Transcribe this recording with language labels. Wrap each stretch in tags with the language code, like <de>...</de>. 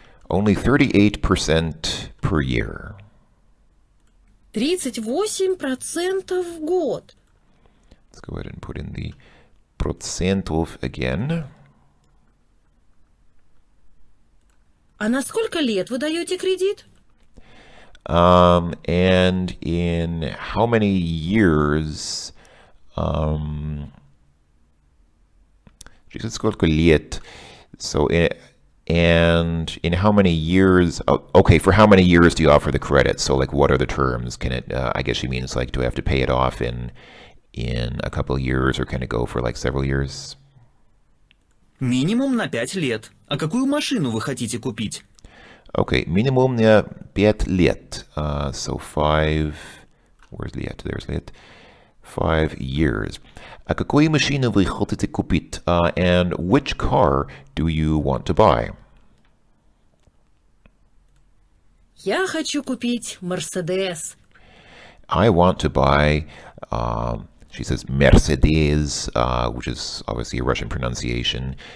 <en>Only 38% per year.</en> <ru>38% в год.</ru> <en>Let's go ahead and put in the процентов again.</en> <ru>А на сколько лет вы даете кредит?</ru> <en>And in how many years? She said</en> <ru>сколько лет.</ru> <en>So, and in how many years? Okay, for how many years do you offer the credit? So, like, what are the terms? Can it? I guess she means like, do I have to pay it off in a couple of years, or can it go for like several years?</en> <ru>Минимум на 5 лет. А какую машину вы хотите купить? Okay, минимум на 5 лет.</ru> <en>So 5, where's лет? There's лет. 5 years.</en> <ru>А какую машину вы хотите купить?</ru> <en>And which car do you want to buy?</en> <ru>Я хочу купить Мерседес.</ru> <en>I want to buy, she says Mercedes, which is obviously a Russian pronunciation.</en>